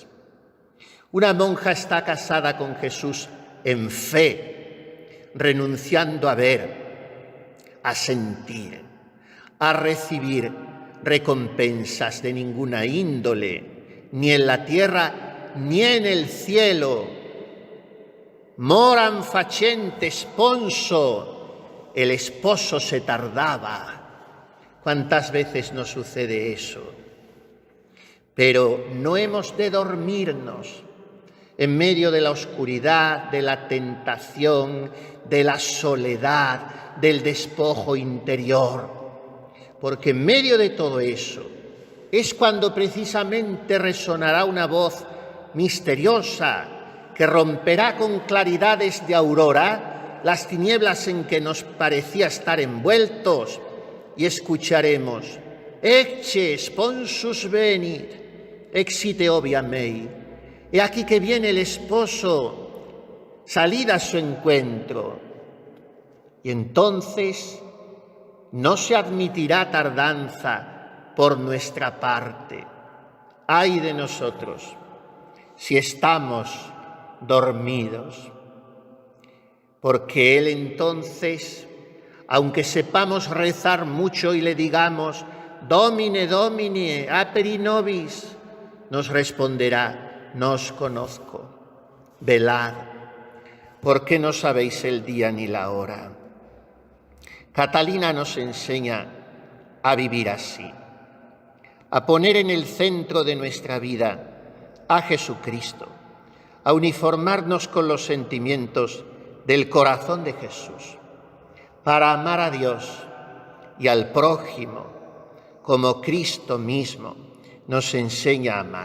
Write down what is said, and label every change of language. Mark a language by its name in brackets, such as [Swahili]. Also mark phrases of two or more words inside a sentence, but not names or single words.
[Spanish] Una monja está casada con Jesús en fe, renunciando a ver, a sentir, a recibir recompensas de ninguna índole, ni en la tierra ni en el cielo. [Latin] Moram facente sponso, [Spanish] el esposo se tardaba. ¿Cuántas veces nos sucede eso? Pero no hemos de dormirnos en medio de la oscuridad, de la tentación, de la soledad, del despojo interior. Porque en medio de todo eso es cuando precisamente resonará una voz misteriosa que romperá con claridades de aurora las tinieblas en que nos parecía estar envueltos, y escucharemos: [Latin] Ecce sponsus venit, exite obvia mei. [Spanish] He aquí que viene el esposo, salid a su encuentro. Y entonces no se admitirá tardanza por nuestra parte. Ay de nosotros si estamos dormidos. porque Él entonces, aunque sepamos rezar mucho y le digamos, [Latin] Domine, Domine, aperi nobis, [Spanish] nos responderá, no os conozco, velad, porque no sabéis el día ni la hora. Catalina nos enseña a vivir así, a poner en el centro de nuestra vida a Jesucristo, a uniformarnos con los sentimientos del corazón de Jesús, para amar a Dios y al prójimo como Cristo mismo nos enseña a amar.